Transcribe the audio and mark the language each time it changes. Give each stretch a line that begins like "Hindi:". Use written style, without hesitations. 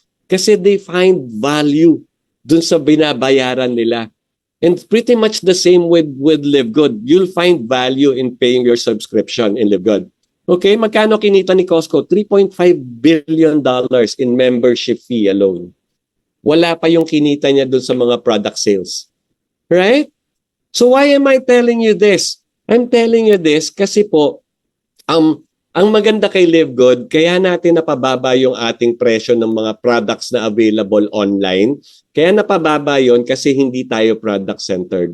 Filipino: Kasi they find value dun sa binabayaran nila.
English: And pretty much the same with Live Good. You'll find value in paying your subscription in Live Good. Okay, magkano kinita ni Costco? $3.5 billion in membership fee alone.
Filipino: Wala pa yung kinita niya dun sa mga product sales.
English: Right? So why am I telling you this?
Filipino: I'm telling you this kasi po, ang maganda kay Live Good, kaya natin napababa yung ating presyo ng mga products na available online. Kaya napababa yon kasi hindi tayo product-centered.